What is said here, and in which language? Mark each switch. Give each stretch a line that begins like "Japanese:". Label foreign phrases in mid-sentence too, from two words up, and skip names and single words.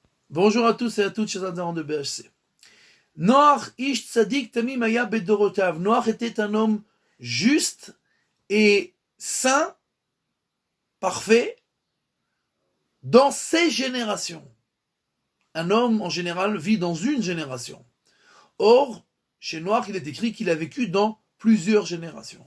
French: Bonjour à tous et à toutes, chers adhérents de BHC.
Hebrew: נח איש צדיק תמים היה בדורותיו.
French: Noach était un homme juste et saint, parfait, dans ses générations. Un homme, en général, vit dans une génération. Or, chez Noach, il est écrit qu'il a vécu dans plusieurs générations.